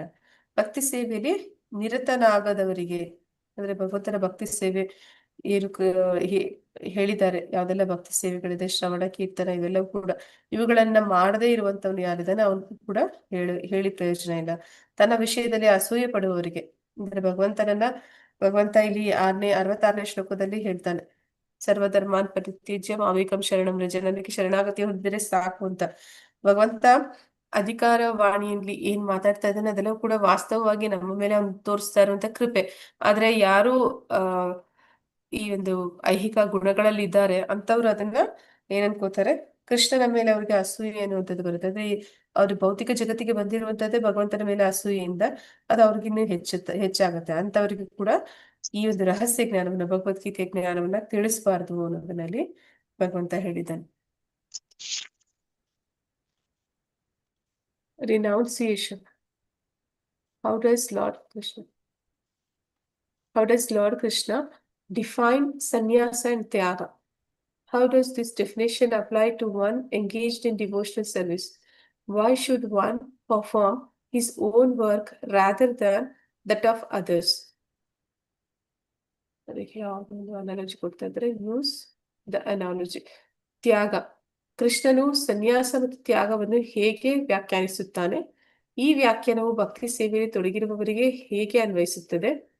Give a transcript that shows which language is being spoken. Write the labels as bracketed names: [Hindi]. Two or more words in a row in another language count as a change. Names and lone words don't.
[Kannada] ಭಕ್ತಿ ಸೇವೆಯಲ್ಲಿ ನಿರತನಾಗದವರಿಗೆ, ಅಂದ್ರೆ ಭಗವಂತನ ಭಕ್ತಿ ಸೇವೆ ಏನು ಹೇಳಿದ್ದಾರೆ, ಯಾವ್ದೆಲ್ಲ ಭಕ್ತಿ ಸೇವೆಗಳಿದೆ, ಶ್ರವಣ ಕೀರ್ತನ ಇವೆಲ್ಲವೂ ಕೂಡ, ಇವುಗಳನ್ನ ಮಾಡದೇ ಇರುವಂತವ್ನು ಯಾರಿದ್ದಾನೆ ಅವನಿಗೂ ಕೂಡ ಹೇಳಿ ಪ್ರಯೋಜನ ಇಲ್ಲ. ತನ್ನ ವಿಷಯದಲ್ಲಿ ಅಸೂಯೆ ಪಡುವವರಿಗೆ, ಅಂದ್ರೆ ಭಗವಂತ ಇಲ್ಲಿ 66ನೇ ಶ್ಲೋಕದಲ್ಲಿ ಹೇಳ್ತಾನೆ, [Sanskrit] ಸರ್ವಧರ್ಮಾನ್ ಪರಿತ್ಯಜ್ಯ ಮಾಮೇಕಂ ಶರಣಂ ವ್ರಜ, [Kannada] ನನಗೆ ಶರಣಾಗತಿ ಹೊಂದಿದ್ರೆ ಸಾಕು ಅಂತ. ಭಗವಂತ ಅಧಿಕಾರ ವಾಣಿಯಲ್ಲಿ ಏನ್ ಮಾತಾಡ್ತಾ ಇದ್ದಾನೆ ಅದೆಲ್ಲವೂ ಕೂಡ ವಾಸ್ತವವಾಗಿ ನಮ್ಮ ಮೇಲೆ ಅವ್ನು ತೋರಿಸ್ತಾ ಇರುವಂತ ಕೃಪೆ. ಆದ್ರೆ ಯಾರು ಈ ಒಂದು ಐಹಿಕ ಗುಣಗಳಲ್ಲಿ ಇದ್ದಾರೆ ಅಂತವ್ರು ಅದನ್ನ ಏನ್ ಅನ್ಕೋತಾರೆ, ಕೃಷ್ಣನ ಮೇಲೆ ಅವ್ರಿಗೆ ಅಸೂಯೆ ಅನ್ನುವಂಥದ್ದು ಬರುತ್ತೆ. ಅಂದ್ರೆ ಅವ್ರು ಭೌತಿಕ ಜಗತ್ತಿಗೆ ಬಂದಿರುವಂತದ್ದೇ ಭಗವಂತನ ಮೇಲೆ ಅಸೂಯೆಯಿಂದ, ಅದು ಅವ್ರಿಗಿನ್ನೂ ಹೆಚ್ಚಾಗತ್ತೆ. ಅಂತವ್ರಿಗೆ ಕೂಡ ಈ ಒಂದು ರಹಸ್ಯ ಜ್ಞಾನವನ್ನ, ಭಗವದ್ಗೀತೆಯ ಜ್ಞಾನವನ್ನ ತಿಳಿಸಬಾರ್ದು ಅನ್ನೋದನ್ನಲ್ಲಿ ಭಗವಂತ ಹೇಳಿದ್ದಾನೆ. [English] Renunciation. How does Lord Krishna define sannyasa and tyaga? How does this definition apply to one engaged in devotional service? Why should one perform his own work rather than that of others? [Kannada] ಅದಕ್ಕೆ ಯಾವ್ದೊಂದು ಅನಾಲಜಿ ಕೊಡ್ತಾ ಇದ್ರೆ, [English] use the analogy. [Kannada] ತ್ಯಾಗ. ಕೃಷ್ಣನು ಸನ್ಯಾಸ ಮತ್ತು ತ್ಯಾಗವನ್ನು ಹೇಗೆ ವ್ಯಾಖ್ಯಾನಿಸುತ್ತಾನೆ? ಈ ವ್ಯಾಖ್ಯಾನವು ಭಕ್ತಿ ಸೇವೆಯಲ್ಲಿ ತೊಡಗಿರುವವರಿಗೆ ಹೇಗೆ ಅನ್ವಯಿಸುತ್ತದೆ?